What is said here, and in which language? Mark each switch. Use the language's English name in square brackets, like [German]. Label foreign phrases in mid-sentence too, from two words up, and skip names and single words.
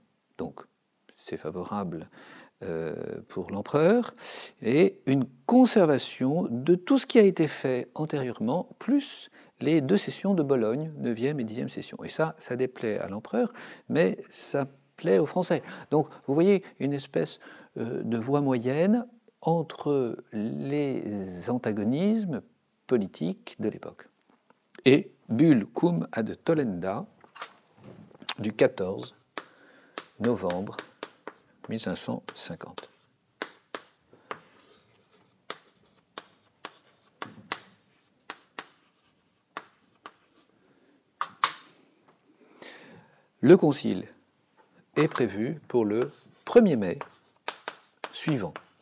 [French] Donc c'est favorable pour l'empereur, et une conservation de tout ce qui a été fait antérieurement, plus les 2 sessions de Bologne, 9e et 10e session. Et ça déplaît à l'empereur, mais ça plaît aux Français. Donc vous voyez une espèce de voie moyenne entre les antagonismes politiques de l'époque. Et bulle cum ad tollenda du 14 novembre 1550. Le concile est prévu pour le 1er mai suivant.